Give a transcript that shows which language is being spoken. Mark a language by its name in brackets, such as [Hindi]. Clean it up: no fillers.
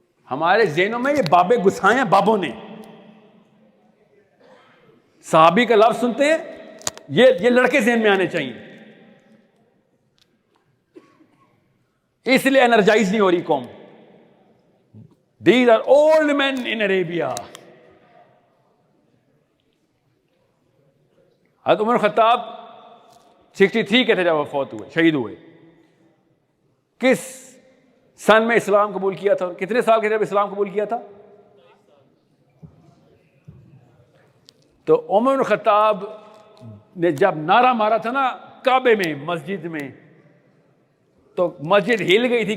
[Urdu] ہمارے ذہنوں میں یہ بابے گسائے ہیں بابوں نے. صحابی کا لفظ سنتے ہیں, یہ لڑکے ذہن میں آنے چاہیے. اس لیے انرجائز نہیں ہو رہی قوم. [English] These are old men in Arabia. [Urdu] حضرت عمر خطاب 63 کے تھے جب وہ فوت ہوئے, شہید ہوئے. کس سن میں اسلام قبول کیا تھا؟ کتنے سال کے جب اسلام قبول کیا تھا؟ تو عمر خطاب نے جب نعرہ مارا تھا نا کعبے میں, مسجد میں, تو مسجد ہل گئی تھی.